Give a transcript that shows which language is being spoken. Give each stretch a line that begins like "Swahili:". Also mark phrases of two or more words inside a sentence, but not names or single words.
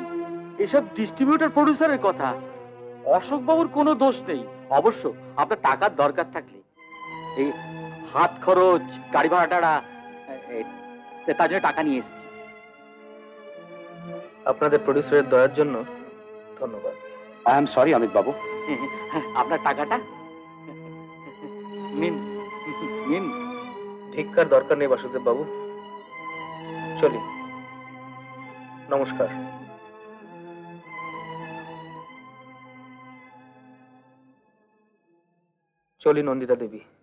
Bangla: এসব ডিস্ট্রিবিউটর প্রডিউসারের কথা। অশোক বাবুর কোনো দোষ নেই। অবশ্য আপনার টাকার দরকার থাকলে এই হাত খরচ, গাড়ি ভাড়া টাড়া, তার জন্য টাকা নিয়ে এসেছি। আপনাদের প্রডিউসারের দয়ার জন্য ধন্যবাদ।
English: I am sorry अमित बाबू।
Bangla: আপনার টাকাটা নিন নিন। ভিক্ষার দরকার নেই বাসুদেব বাবু, চলি। নমস্কার। চলি নন্দিতা দেবী।